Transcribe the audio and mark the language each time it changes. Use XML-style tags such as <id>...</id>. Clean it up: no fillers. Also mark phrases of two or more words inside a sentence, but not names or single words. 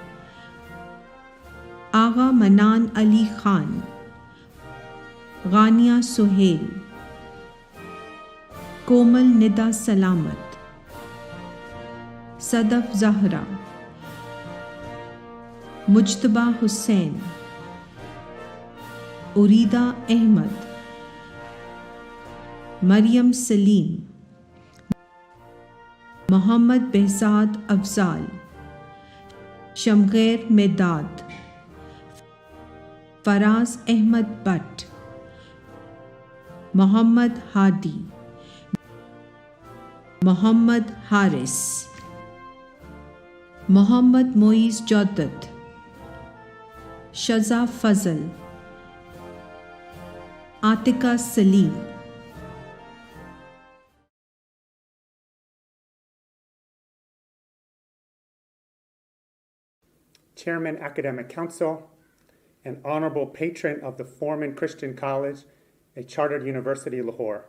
<en>Agha Manan Ali Khan, Ghania Sohail, Komal Nida Salamat, Sadaf Zahra, Mujtaba Hussain, Urida Ahmad, Maryam Salim, Muhammad Behzad Afzal, Shamghair Medad, Faraz Ahmad Butt, Muhammad Hadi, Muhammad Haris, Muhammad Moiz Joddat, Shaza Fazal, Atika Salim. Chairman Academic Council, and Honorable Patron of the Foreman Christian College, a chartered university, Lahore.</en>